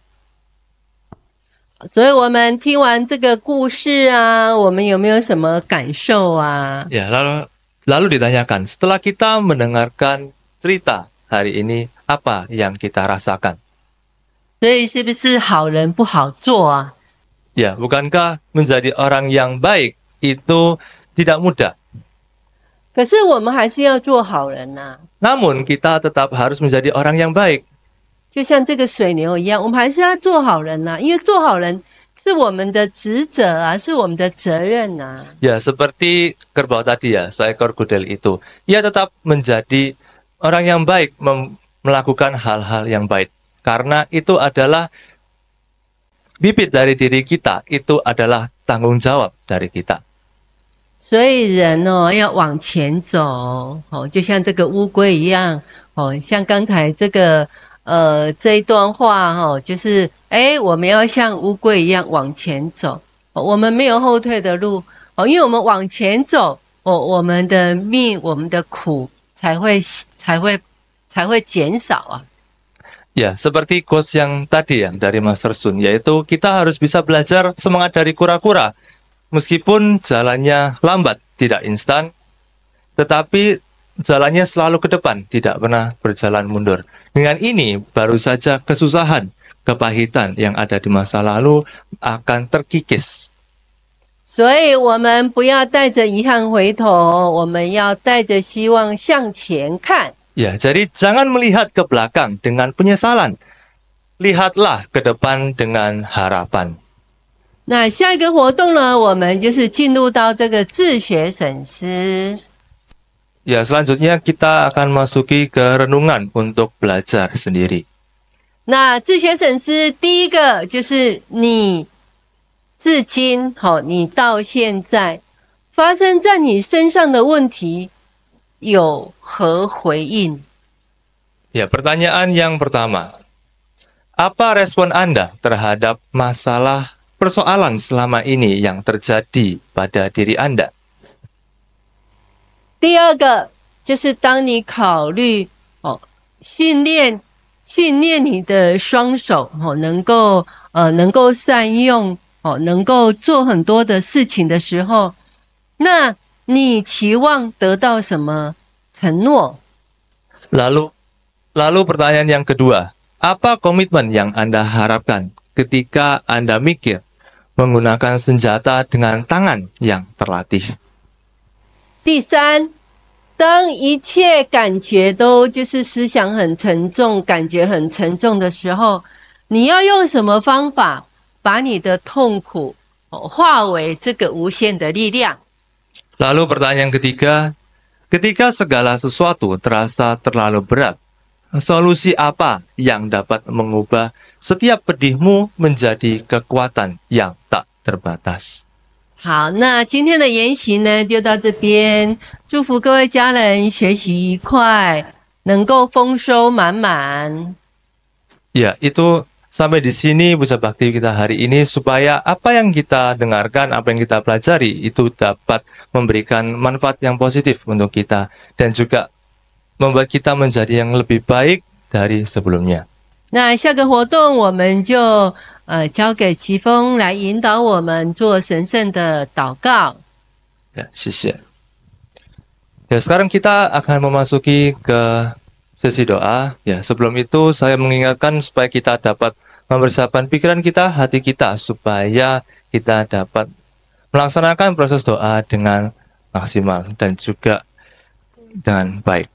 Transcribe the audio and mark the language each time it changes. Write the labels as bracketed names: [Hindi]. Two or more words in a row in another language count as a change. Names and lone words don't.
[Chinese] 所以，我们听完这个故事啊，我们有没有什么感受啊？ [Indonesian] Ya, lalu ditanyakan, setelah kita mendengarkan cerita hari ini, apa yang kita rasakan? [Chinese] 所以，是不是好人不好做啊？ [Indonesian] Ya, bukankah menjadi orang yang baik itu tidak mudah? [Chinese] 可是我们还是要做好人呐、 [Indonesian] Namun kita tetap harus menjadi orang yang baik. [Chinese] 就像这个水牛一样，我们还是要做好人呐、因为做好人是我们的职责啊，是我们的责任呐、 [Indonesian] Ya, seperti kerbau tadi ya, seekor kudel itu. Ia tetap menjadi orang yang baik, melakukan hal-hal yang baik. Karena itu adalah bibit dari diri kita, itu adalah tanggung jawab dari kita. [Chinese] 所以人哦要往前走哦，就像这个乌龟一样哦，像刚才这一段话哦，就是我们要像乌龟一样往前走哦，我们没有后退的路哦，因为我们往前走哦，我们的命、我们的苦才会减少啊。 [Indonesian] Ya, seperti quotes yang tadi ya dari Master Sun, yaitu kita harus bisa belajar semangat dari kura-kura. Meskipun jalannya lambat, tidak instan, tetapi jalannya selalu ke depan, tidak pernah berjalan mundur. Dengan ini, baru saja kesusahan, kepahitan yang ada di masa lalu akan terkikis. [Chinese] 所以，我们不要带着遗憾回头，我们要带着希望向前看。 [Indonesian] Ya, jadi jangan melihat ke belakang dengan penyesalan. Lihatlah ke depan dengan harapan. [Chinese] 那下一个活动呢，我们就是进入到这个自学审思。 [Indonesian] Ya, selanjutnya kita akan masuki ke renungan untuk belajar sendiri. [Chinese] 那自学审思第一个就是你至今你到现在发生在你身上的问题有何回应？ [Indonesian] Ya, pertanyaan yang pertama. Apa respon Anda terhadap masalah persoalan selama ini yang terjadi pada diri Anda? [Chinese] 第二个就是当你考虑训练你的双手能够善用能够做很多的事情的时候，那你期望得到什么承诺？ [Indonesian] Lalu pertanyaan yang kedua, apa komitmen yang Anda harapkan ketika Anda mikir menggunakan senjata dengan tangan yang terlatih? [Chinese] 第三，当一切感觉都就是思想很沉重，感觉很沉重的时候，你要用什么方法把你的痛苦化为这个无限的力量？ [Indonesian] Lalu pertanyaan ketiga, ketika segala sesuatu terasa terlalu berat, solusi apa yang dapat mengubah setiap pedihmu menjadi kekuatan yang tak terbatas? [Chinese] 好，那今天的研习呢，就到这边。祝福各位家人学习愉快，能够丰收满满。 [Indonesian] Ya, itu sampai di sini Puja Bakti kita hari ini supaya apa yang kita dengarkan, apa yang kita pelajari itu dapat memberikan manfaat yang positif untuk kita dan juga membuat kita menjadi yang lebih baik dari sebelumnya. [Chinese] 那下个活动我们就交给齐峰来引导我们做神圣的祷告。 Ya, 谢谢。 [Indonesian] Ya, sekarang kita akan memasuki ke sesi doa. Ya, sebelum itu saya mengingatkan supaya kita dapat mempersiapkan pikiran kita, hati kita supaya kita dapat melaksanakan proses doa dengan maksimal dan juga dengan baik.